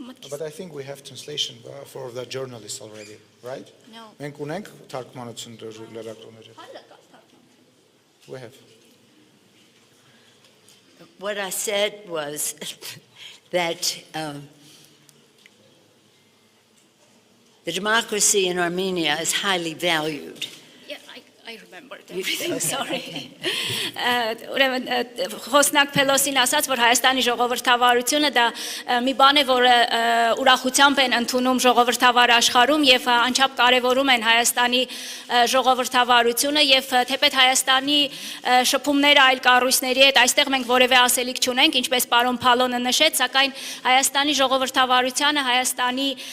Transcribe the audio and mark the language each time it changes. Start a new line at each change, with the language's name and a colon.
English: But I think we have translation for the journalists already, right? No.
Armenian: Մենք ունենք թարգմանություն լրագրողների։
English: We have. What I said was that the democracy in Armenia is highly valued. Yeah, I remembered everything, sorry.
Armenian: Ուրեմն խոսնակ Փելոսին ասաց, որ Հայաստանի ժողովրդավարությունը դա մի բան է, որը ուրախությամբ են ընդունում ժողովրդավար աշխարհում եւ անչափ կարեւորում են Հայաստանի ժողովրդավարությունը եւ թեպետ Հայաստանի շփումները այլ կառույցների հետ այստեղ մենք որևէ ասելիք չունենք, ինչպես պարոն Փալոնը նշեց, սակայն Հայաստանի ժողովրդավարությունը, Հայաստանի